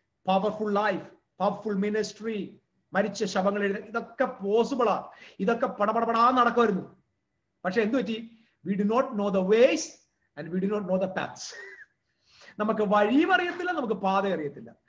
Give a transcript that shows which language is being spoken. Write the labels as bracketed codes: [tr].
[ml] Powerful life, powerful ministry, മരിച്ച ശവങ്ങൾ എഴുതി, ഇതൊക്കെ പോസിബിളാ. ഇതൊക്കെ പടപടപടാ നടക്കുമായിരുന്നു. പക്ഷെ എന്തു പറ്റി? [en] we do not know the ways and we do not know the paths. [ml] നമുക്ക് വഴിയും അറിയത്തില്ല, നമുക്ക് പാത അറിയത്തില്ല.